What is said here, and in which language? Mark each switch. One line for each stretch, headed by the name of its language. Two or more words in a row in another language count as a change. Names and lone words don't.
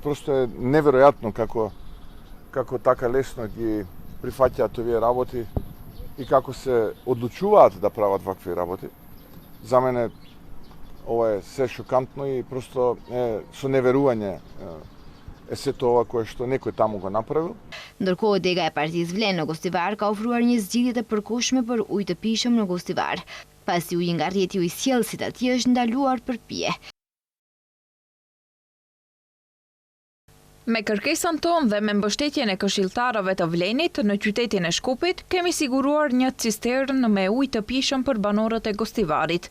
Macedonian: Просто е неверојатно како така лесно ги прифаќаат овие работи и како се одлучуваат да прават вакви работи. За мене ова е се шокантно и просто со неверување е сето ова кое што некој таму го направил.
Albanian: Ndërkohë dega e Partisë Vlen në Gostivar ka ofruar një zgjidhje të përkohshme për ujë të pishëm në Gostivar. Pasi uji nga rrjeti ujësjellësit atje është ndaluar për pije. Me kërkesën tonë dhe me mbështetjen e këshilltarëve të Vlenit në qytetin e Shkupit, kemi siguruar një cisternë me ujë të pishëm për banorët e Gostivarit.